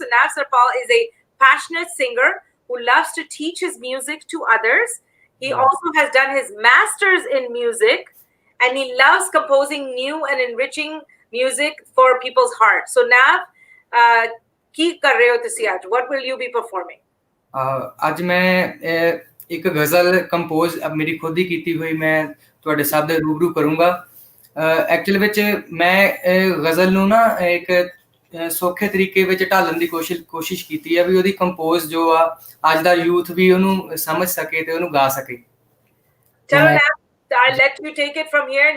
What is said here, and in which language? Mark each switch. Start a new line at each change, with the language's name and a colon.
English: So Nav Sarpal is a passionate singer who loves to teach his music to others. He also has done his master's in music, and he loves composing new and enriching music for people's hearts.
Punjabi: So Nav, ki kar rahe ho tusi aaj? What will you be performing? ਅੱਜ ਮੈਂ ਇੱਕ ਗਜ਼ਲ compose ਮੇਰੀ ਖੁਦ ਹੀ ਕੀਤੀ ਹੋਈ ਮੈਂ ਤੁਹਾਡੇ ਸਭ ਦੇ ਰੂਬਰੂ ਕਰੂੰਗਾ। ਐਕਚੁਅਲ ਵਿੱਚ ਮੈਂ ਗਜ਼ਲ ਨੂੰ ਨਾ ਇੱਕ ਸੌਖੇ ਤਰੀਕੇ ਵਿੱਚ ਢਾਲਣ ਦੀ ਕੋਸ਼ਿਸ਼ ਕੀਤੀ ਹੈ ਵੀ ਉਹਦੀ ਕੰਪੋਜ਼ ਜੋ ਆ ਅੱਜ ਦਾ ਯੂਥ ਵੀ ਉਹਨੂੰ ਸਮਝ ਸਕੇ ਤੇ ਉਹਨੂੰ ਗਾ ਸਕੇ।
English: ਚਲੋ Nav, I'll let you take it from here.